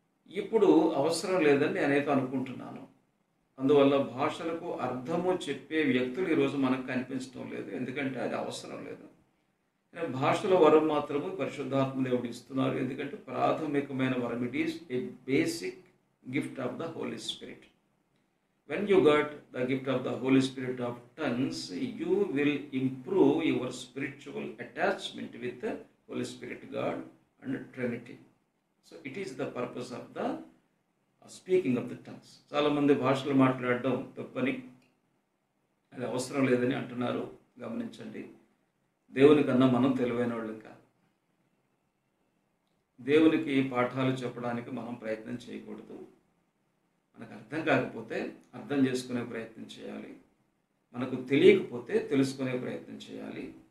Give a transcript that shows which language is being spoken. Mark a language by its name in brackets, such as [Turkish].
[Telugu] ఇప్పుడు అవసరం లేదని నేనైతే అనుకుంటున్నాను. అందువల్ల భాషలకు అర్థము చెప్పే వ్యక్తులు ఈరోజు మనకు కనిపించడం లేదు, ఎందుకంటే అది అవసరం లేదు. భాషల వరం మాత్రము పరిశుద్ధాత్మ దేవుడు ఇస్తున్నారు, ఎందుకంటే ప్రాథమికమైన వరం. [English] It is a basic gift of the Holy Spirit. When you got the gift of the Holy Spirit of tongues, you will improve your spiritual attachment with the Holy Spirit, God and Trinity. So it is the purpose of the speaking of the tongues. [Telugu] చాలా మంది భాషలు మాట్లాడడం తప్పని, అది అవసరం లేదని అంటున్నారు. గమనించండి, దేవుని కన్నా మనం తెలివైన వాళ్ళం కాదు. దేవునికి పాఠాలు చెప్పడానికి మనం ప్రయత్నం చేయకూడదు. మనకు అర్థం కాకపోతే అర్థం చేసుకునే ప్రయత్నం చేయాలి, మనకు తెలియకపోతే తెలుసుకునే ప్రయత్నం చేయాలి.